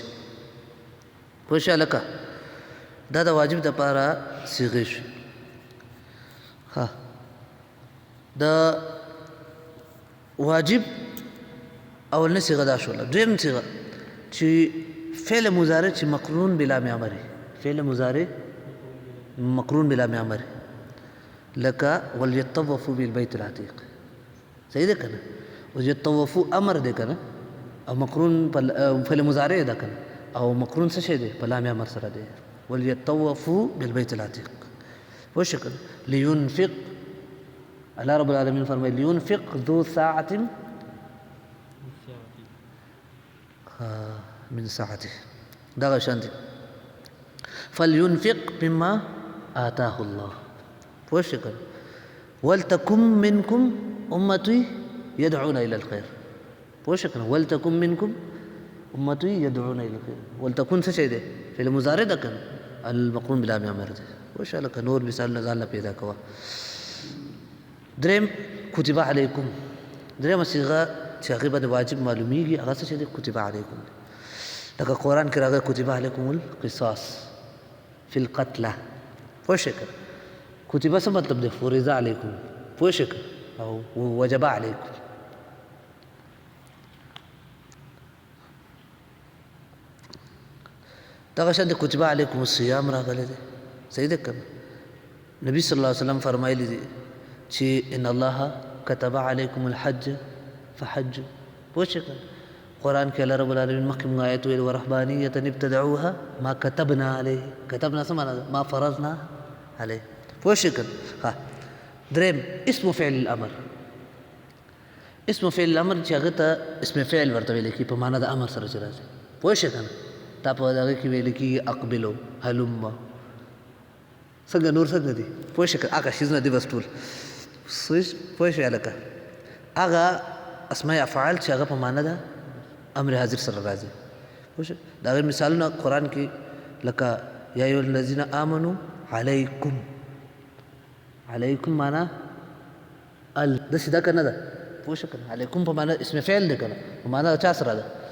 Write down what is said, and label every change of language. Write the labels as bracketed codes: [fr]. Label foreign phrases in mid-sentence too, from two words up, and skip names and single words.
[ps] پوه شئ هلکه؟ دا د واجب دپاره صیغې شوې. ښه، د واجب اولنۍ صیغه دا شوله. دویم صیغه چې فعل مضارع چې [ar] مقرون بلا معمر، [ps] فعل مضارع [ar] مقرون بلا معمر، [ps] لکه [ar] وليطوفوا بالبيت العتیق، [ps] صحیح ده که نه؟ وليطوفوا امر دی که نه؟ او مقرون فعل مضارع ده که نه؟ او مقرون څه شی دی؟ په لام امر سره دی. [ar] وليطوفوا بالبيت العتیق. [ps] پوه شئ که نه؟ لينفق، الله رب العالمین فرمایي [ar] لينفق ذو ساعة من ساعته، [ps] دغه شانتې [ar] فلينفق مما آتاه الله. [ps] پوه شئ که نه؟ [ar] ولتکن منکم امة يدعون الى الخير. [ps] پوه شئ که نه؟ [ar] ولتکن منکم امة يدعون الى الخير. [ps] ولتکن څه شی دی؟ فعل مضارع ده که نه؟ المقرون بلا معمر دی. پوه شئ هلکه؟ نور مثالونه ځان له پیدا کوه. دریم [ar] کتب علیکم، [ps] دریمه صیغه چې هغې به د واجب معلومیږي هغه څه شی دی؟ [ar] کتب علیکم. [ps] لکه قرآن کې راغلی [ar] کتب علیکم القصاص فی القتله. [ps] پوه شئ که کتبه څه مطلب دی؟ [ar] فرض علیکم. [ps] پوه شئ که او [ar] وجب علیکم. [ps] دغه شان د [ar] کتب علیکم الصیام [ps] راغلی دی، صحیح دی که نه؟ نبی صلی الله علیه وسلم فرمایلی دی چې [ar] ان الله كتب عليكم الحج فحج. [ps] پوه شئ که قرآن کې الله رب العالمین مخکې مونږ آیت ویل [ar] ورهبانیة ابتدعوها ما كتبنا علیه. [ps] کتبنا څه معنا ده؟ [ar] ما فرضنا علیه. [ps] پوه شئ که ښه. دریم [ar] اسم فعل الامر، اسم فعل الامر [ps] چې هغه ته اسم فعل ورته ویل کېږي په معنا د امر سره چې راځي پوه شئ که نه دا په هغه کې ویل کېږي اقبلو هلم څنګه نور څنګه دي پوه شئ که هغه شیزونه دي بس ټول پوه شئ هلکه هغه اسماء افعال چې هغه په معنا د امر حاضر سره راځي پوه شئ د هغې مثالونه قرآن کې لکه [ar] یا ایها الذین آمنوا علیکم علیکم [ps] معنا داسې دا که نه ده پوه شو که نه علیکم په معنا اسم فعل دی که نه په معنا د چا سره ده